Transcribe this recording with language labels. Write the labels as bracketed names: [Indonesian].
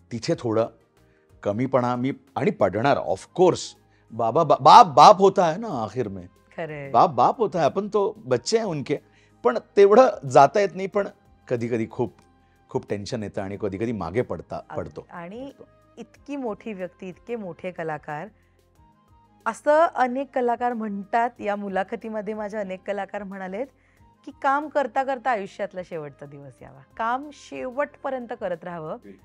[Marathi] तिथे थोडं कमीपणा मी आणि पडणार ऑफकोर्स. [Hindi] बाबा बाप होता है ना आखिर में, [Marathi] खरंय. [Hindi] बाप होता है, अपन तो बच्चे हैं उनके. [Marathi] पण तेवढं जाता येत नाही. पण कधी कधी खूप टेन्शन येतं आणि कधी कधी मागे पडतो. आणि इतकी मोठी व्यक्ती, इतके मोठे कलाकार, असं अनेक कलाकार म्हणतात. या मुलाखतीमध्ये माझे अनेक कलाकार म्हणालेत की काम करता करता आयुष्यातला शेवटचा दिवस यावा, काम शेवटपर्यंत करत राहावं.